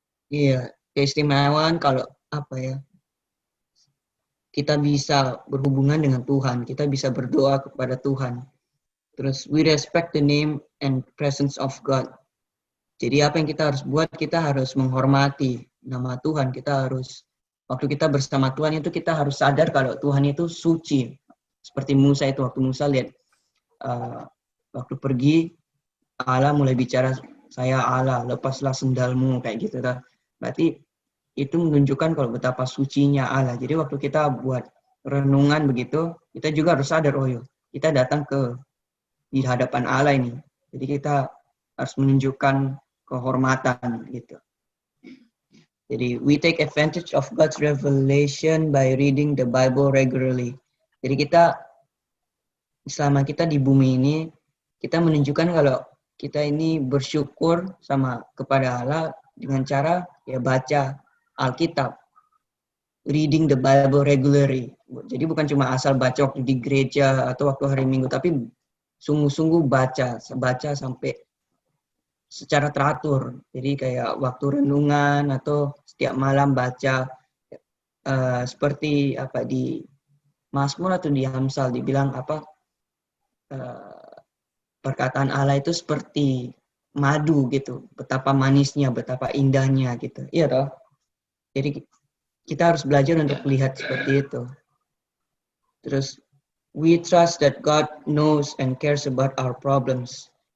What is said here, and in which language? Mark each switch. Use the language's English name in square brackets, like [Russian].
[Indonesian] Iya, keistimewaan kalau kita bisa berhubungan dengan Tuhan, kita bisa berdoa kepada Tuhan. Terus [English] we respect the name and presence of God. [Indonesian] Jadi apa yang kita harus buat, kita harus menghormati nama Tuhan. Kita harus, waktu kita bersama Tuhan itu kita harus sadar kalau Tuhan itu suci. Seperti Musa itu, waktu Musa lihat, waktu pergi, Allah mulai bicara, saya Allah, lepaslah sendalmu, kayak gitu. Berarti itu menunjukkan kalau betapa sucinya Allah. Jadi waktu kita buat renungan begitu, kita juga harus sadar, kita datang di hadapan Allah ini. Jadi kita harus menunjukkan kehormatan gitu. Jadi [English] we take advantage of God's revelation by reading the Bible regularly. [Indonesian] Jadi kita selama kita di bumi ini, kita menunjukkan kalau kita ini bersyukur kepada Allah dengan cara ya baca Alkitab, [English] reading the Bible regularly. [Indonesian] Jadi bukan cuma asal baca waktu di gereja atau waktu hari Minggu, tapi sungguh-sungguh baca sampai secara teratur. Jadi kayak waktu renungan atau setiap malam baca seperti di Mazmur atau di Amsal dibilang perkataan Allah itu seperti madu gitu, betapa manisnya, betapa indahnya gitu. Iya toh? Jadi kita harus belajar untuk melihat seperti itu. Terus [English] we trust that God knows and cares about our problems.